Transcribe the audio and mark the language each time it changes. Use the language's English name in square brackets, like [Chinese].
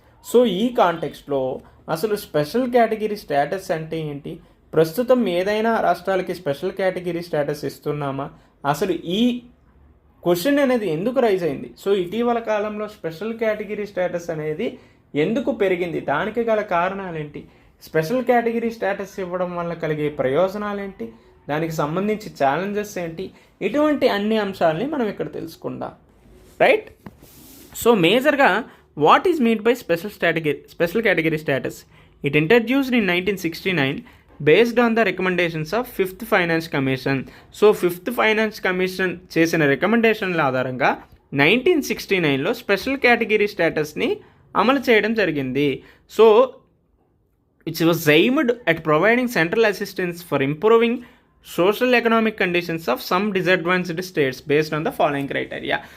[Telugu] So ఈ కాంటెక్స్ట్లో అసలు special category status అంటే ఏంటి, ప్రస్తుతం ఏదైనా రాష్ట్రాలకి స్పెషల్ కేటగిరీ స్టేటస్ ఇస్తున్నామా, అసలు ఈ క్వశ్చన్ అనేది ఎందుకు రైజ్ అయింది, సో ఇటీవల కాలంలో స్పెషల్ కేటగిరీ స్టేటస్ అనేది ఎందుకు పెరిగింది, దానికి గల కారణాలేంటి, స్పెషల్ కేటగిరీ స్టేటస్ ఇవ్వడం వల్ల కలిగే ప్రయోజనాలేంటి, దానికి సంబంధించి ఛాలెంజెస్ ఏంటి, ఇటువంటి అన్ని అంశాలని మనం ఇక్కడ తెలుసుకుందాం, రైట్. [English] So మేజర్గా what is meant by special category status? It introduced in 1969 based on the recommendations of 5th Finance Commission. [Telugu] So 5th Finance Commission చేసిన రికమెండేషన్ల ఆధారంగా 1969లో స్పెషల్ కేటగిరీ స్టేటస్ని అమలు చేయడం జరిగింది. [English] So it was aimed at providing central assistance for improving social economic conditions of some disadvantaged states based on the following criteria.